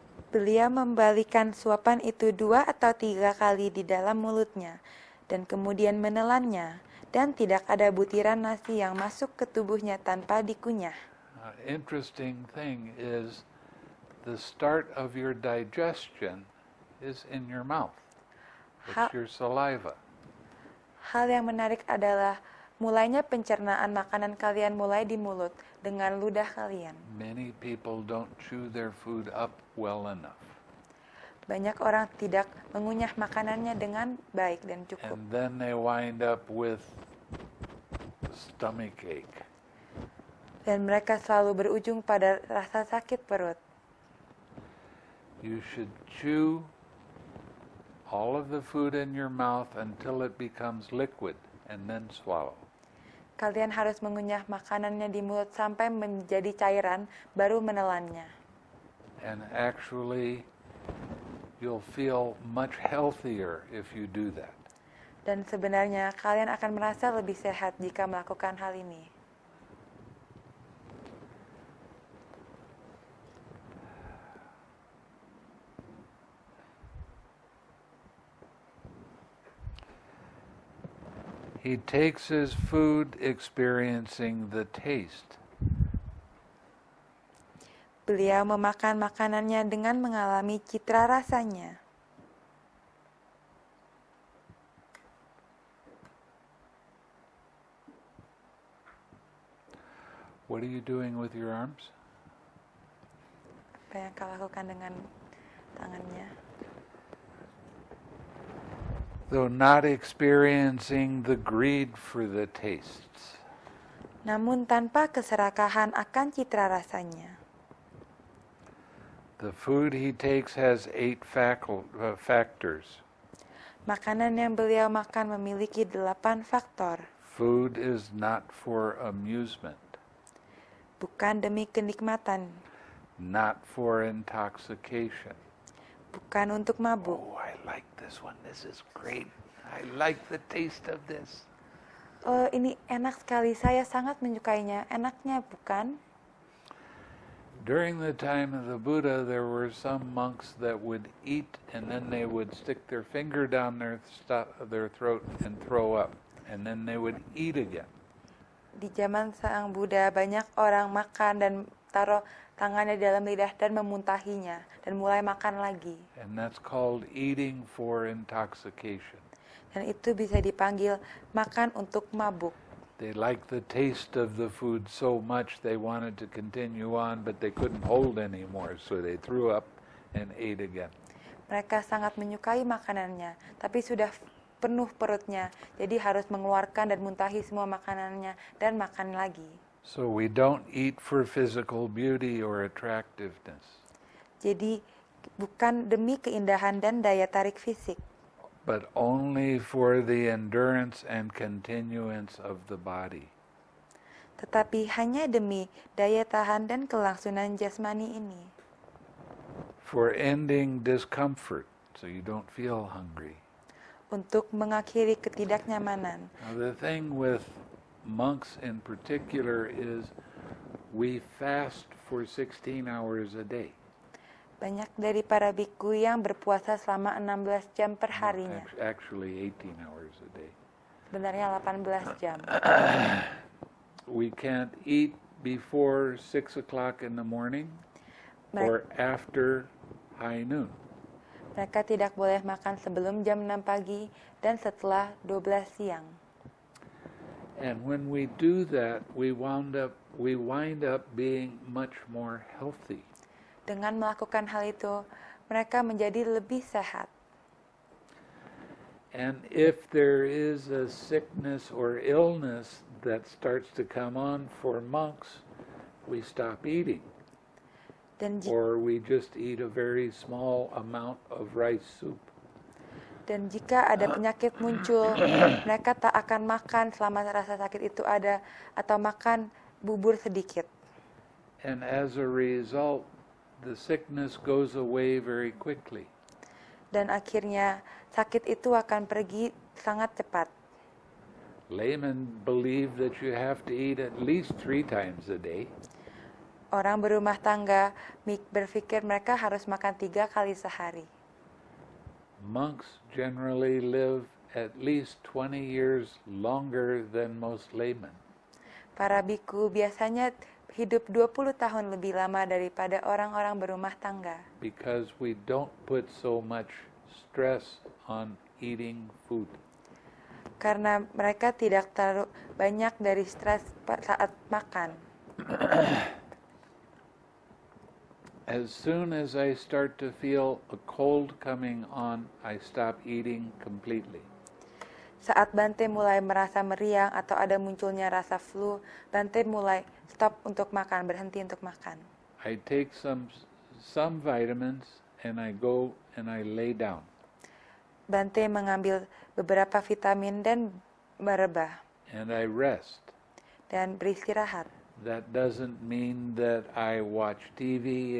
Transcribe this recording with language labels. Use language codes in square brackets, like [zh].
[id] Beliau membalikan suapan itu 2 atau 3 kali di dalam mulutnya, dan kemudian menelannya, dan tidak ada butiran nasi yang masuk ke tubuhnya tanpa dikunyah. [en] Interesting thing is the start of your digestion is in your mouth. It's your saliva. [id] Hal yang menarik adalah mulainya pencernaan makanan kalian mulai di mulut dengan ludah kalian. [en] Many people don't chew their food up well enough. [id] Banyak orang tidak mengunyah makanannya dengan baik dan cukup. [en] And then they wind up with stomach ache. [id] Dan mereka selalu berujung pada rasa sakit perut. [en] You should chew all of the food in your mouth until it becomes liquid and then swallow. [id] Kalian harus mengunyah makanannya di mulut sampai menjadi cairan, baru menelannya. [en] And actually, you'll feel much healthier if you do that. [id] Dan sebenarnya kalian akan merasa lebih sehat jika melakukan hal ini. [en] He takes his food experiencing the taste. [id] Beliau memakan makanannya dengan mengalami citra rasanya. [en] What are you doing with your arms? [id] Apa yang kau lakukan dengan tangannya? [en] Though not experiencing the greed for the tastes. [id] Namun tanpa keserakahan akan citra rasanya. [en] The food he takes has 8 factors. [id] Makanan yang beliau makan memiliki 8 faktor. [en] Food is not for amusement. [id] Bukan demi kenikmatan. [en] Not for intoxication. [id] Bukan untuk mabuk. [en] Oh, I like this one. This is great. I like the taste of this. [id] Oh, ini enak sekali. Saya sangat menyukainya. Enaknya, bukan? [en] During the time of the Buddha, there were some monks that would eat and then they would stick their finger down their throat and throw up. And then they would eat again. [id] Di zaman Sang Buddha, banyak orang makan dan taruh tangannya di dalam lidah dan memuntahinya dan mulai makan lagi. [en] And that's called eating for intoxication. [id] Dan itu bisa dipanggil makan untuk mabuk. [en] They liked the taste of the food so much they wanted to continue on, but they couldn't hold anymore, so they threw up and ate again. [id] Mereka sangat menyukai makanannya, tapi sudah penuh perutnya, jadi harus mengeluarkan dan muntahi semua makanannya dan makan lagi. [en] So we don't eat for physical beauty or attractiveness. [id] Jadi bukan demi keindahan dan daya tarik fisik, [en] but only for the endurance and continuance of the body. [id] tetapi hanya demi daya tahan dan kelangsungan jasmani ini. [en] For ending discomfort, so you don't feel hungry. [id] Untuk mengakhiri ketidaknyamanan. [en] Now the thing with monks in particular is we fast for 16 hours a day. [id] Banyak dari para biku yang berpuasa selama 16 jam per harinya. [en] Actually 18 hours a day. [id] Sebenarnya 18 jam. [en] We can't eat before 6 o'clock in the morning or after high noon. [id] Mereka tidak boleh makan sebelum jam 6 pagi dan setelah 12 siang. [en] And when we do that, we wind up being much more healthy. [id] Dengan melakukan hal itu, mereka menjadi lebih sehat. [en] And if there is a sickness or illness that starts to come on for monks, we stop eating. [id] Dan, [en] Or we just eat a very small amount of rice soup. [id] dan jika ada penyakit muncul, mereka tak akan makan selama rasa sakit itu ada atau makan bubur sedikit. [en] And as a result, the sickness goes away very quickly. [id] Dan akhirnya sakit itu akan pergi sangat cepat. [en] Laymen believe that you have to eat at least 3 times a day. [id] Orang berumah tangga berpikir mereka harus makan 3 kali sehari. [en] Monks generally live at least 20 years longer than most laymen. [id] Para biku biasanya hidup 20 tahun lebih lama daripada orang-orang berumah tangga. [en] Because we don't put so much stress on eating food. [id] Karena mereka tidak terlalu banyak dari stres saat makan. [en] As soon as I start to feel a cold coming on, I stop eating completely. [id] Saat Bante mulai merasa meriang atau ada munculnya rasa flu, Bante mulai stop untuk makan, berhenti untuk makan. [en] I take some vitamins and I go and I lay down. [id] Bante mengambil beberapa vitamin dan merebah And I rest. dan beristirahat. [en] That doesn't mean that I watch TV.